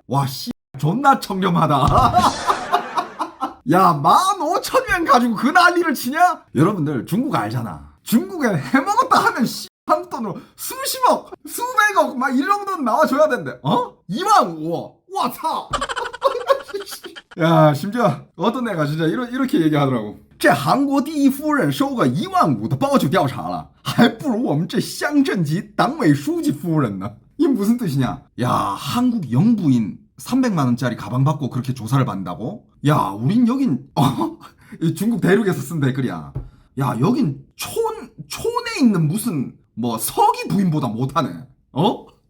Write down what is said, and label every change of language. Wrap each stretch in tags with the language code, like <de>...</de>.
<ko>와, 씨, 존나 청렴하다. 야, 15,000위엔 가지고 그 난리를 치냐? 여러분들, 중국 알잖아. 중국에 해먹었다 하면 씨, 한 돈으로 수십억, 수백억, 막 이런 돈 나와줘야 된대. 어? 2만 5억. 와, 操! 야, 심지어 어떤 애가 진짜 이렇게 얘기하더라고.</ko> <zh>这韩国第一夫人收个15000的包就调查了，还不如我们这乡镇级党委书记夫人呢。</zh> <ko>이게 무슨 뜻이냐? 야, 한국 영부인 300만 원짜리 가방 받고 그렇게 조사를 받는다고? 야, 우린 여긴 이 중국 대륙에서 쓴 댓글이야. 야, 여긴 촌에 있는 무슨 뭐 서기 부인보다 못하네. 어?</ko>